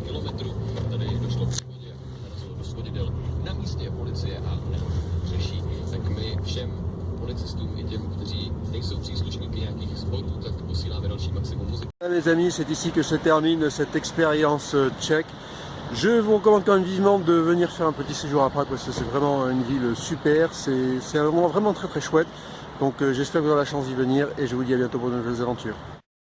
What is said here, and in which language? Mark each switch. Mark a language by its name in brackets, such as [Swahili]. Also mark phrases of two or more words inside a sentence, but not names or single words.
[Czech] kilometru. Tady došlo k shodě, narazilo do svodidel. Na místě je policie a nehodu řeší. Tak my všem policistům i těm, kteří nejsou příslušníky nějakých sborů, tak posíláme další maximum muziky. [French] Mes amis, c'est ici que se termine cette expérience tchèque. Je vous recommande quand même vivement de venir faire un petit séjour à Prague parce que c'est vraiment une ville super, c'est un moment vraiment très très chouette. Donc j'espère que vous aurez la chance d'y venir et je vous dis à bientôt pour de nouvelles aventures.